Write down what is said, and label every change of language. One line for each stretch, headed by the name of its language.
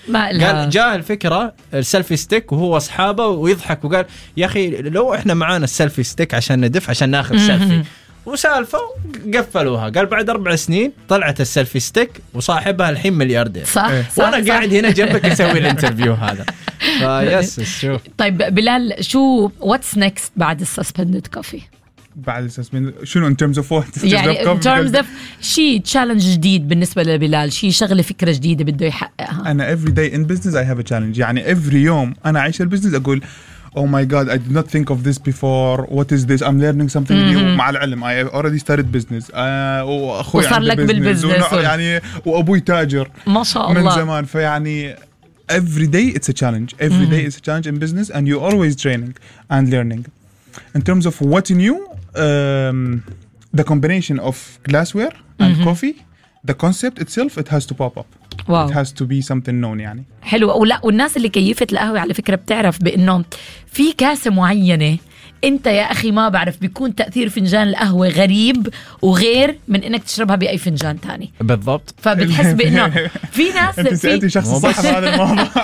Arabic: قال جاء الفكرة السيلفي ستيك وهو أصحابه ويضحك وقال يا أخي لو إحنا معانا السيلفي ستيك عشان ندف عشان نأخذ سيلفي وسالفة قفلوها. قال بعد 4 سنين طلعت السيلفي ستيك وصاحبها الحين ملياردير. صح. إيه. وأنا صح قاعد هنا جنبك أسوي الانترفيو هذا. فيس شوف. طيب بلال شو
English: what's next
Arabic: بعد السسبندد كوفي؟ بعد السسبندد شنو
English: in terms of what؟
Arabic: يعني
English: in terms of
Arabic: شيء تشالنج جديد بالنسبة لبلال شيء شغلة فكرة جديدة بده يحققها.
English: أنا every day in business I have a challenge.
Arabic: يعني every يوم أنا عايش البزنس أقول
English: Oh my God! I did not think of this before. What is this? I'm learning something new.
Arabic: مع العلم.
English: I already started business.
Arabic: وأخوي عنده business. يعني وأبوي تاجر. ما شاء الله. من زمان. فيعني
English: every day it's a challenge. Every day is a challenge in business, and you're always training and learning. In terms of what's new, the combination of glassware and coffee, the concept itself, it has to pop up. Wow. It has to be something known.
Arabic: يعني حلو. ولا والناس اللي كيفت القهوة على فكرة بتعرف بأنه في كاسة معينة أنت يا أخي ما بعرف بيكون تأثير فنجان القهوة غريب وغير من أنك تشربها بأي فنجان تاني. بالضبط. فبتحس بأنه في ناس أنت سألتي شخص صح هذا الموضوع.